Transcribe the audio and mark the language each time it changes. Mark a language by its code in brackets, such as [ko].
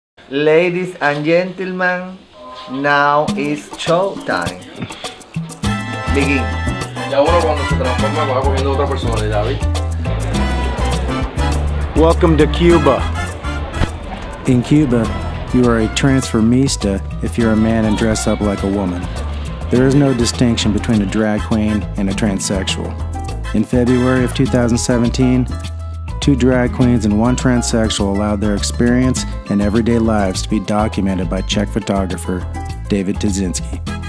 [en] Ladies and gentlemen, now is show time. Begin. [es] Ya uno cuando se transforma va cogiendo otra personalidad, ¿viste? [en] Welcome to Cuba. In Cuba, you are a transformista if you're a man and dress up like a woman. There is no distinction between a drag queen and a transsexual. In February of 2017, 2 drag queens and 1 transsexual allowed their experience and everyday lives to be documented by Czech photographer David Tesinsky.